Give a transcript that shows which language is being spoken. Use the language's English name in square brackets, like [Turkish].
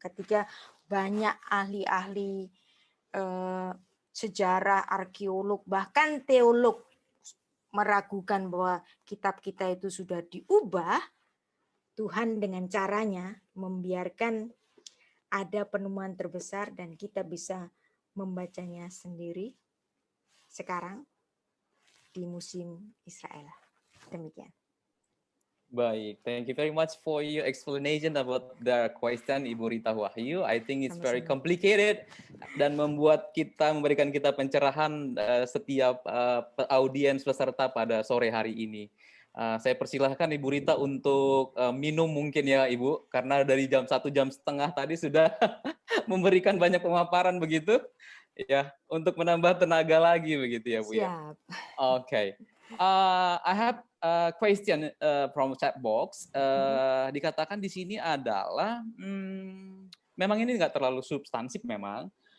[Indonesian] Ketika banyak ahli-ahli sejarah, arkeolog, bahkan teolog meragukan bahwa kitab kita itu sudah diubah, Tuhan dengan caranya membiarkan ada penemuan terbesar dan kita bisa membacanya sendiri sekarang di Museum Israel. Demikian. Baik, [English] thank you very much for your explanation about the question, Ibu Rita Wahyu. I think it's very [Indonesian] Sama-sama. complicated dan memberikan kita pencerahan setiap audiens peserta pada sore hari ini. Saya persilahkan Ibu Rita untuk minum mungkin ya Ibu, karena dari jam 1,5 jam tadi sudah memberikan banyak pemaparan begitu, ya, untuk menambah tenaga lagi begitu ya Bu ya. Siap. Okay. [English] I have a question from chat box. [Indonesian] Dikatakan di sini adalah memang ini nggak terlalu substansif memang.